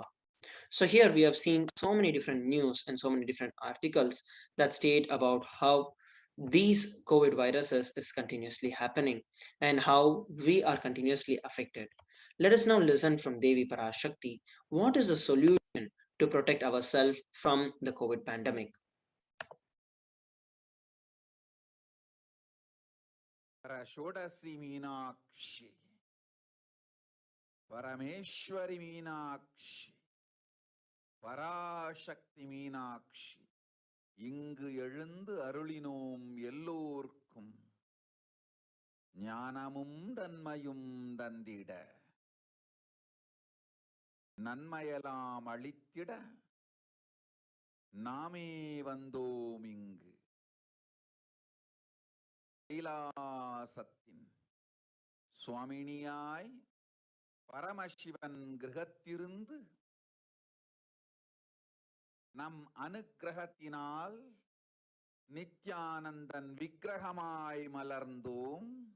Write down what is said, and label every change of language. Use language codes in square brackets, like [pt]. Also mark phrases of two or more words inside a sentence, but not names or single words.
[en] So here we have seen so many different news and so many different articles that state about how these COVID viruses is continuously happening and how we are continuously affected. Let us now listen from Devi Parashakti. What is the solution to protect ourselves from the COVID pandemic? [sa] षोडशी मीनाक्षी परमेश्वरी मीनाक्षी [ta] பராசக்தி மீனாட்சி இங்கு எழுந்து அருளினோம் எல்லோர்க்கும் ஞானமும் தன்மையும் தந்திட நன்மையெல்லாம் அளித்திட நாமே வந்தோம் இங்கு கைலாசத்தின் சுவாமினியாய் பரமசிவன் கிரகத்திருந்து நம் அனுக்கிரகத்தினால் நித்யானந்தன் விக்கிரகமாய் மலர்ந்தோம்.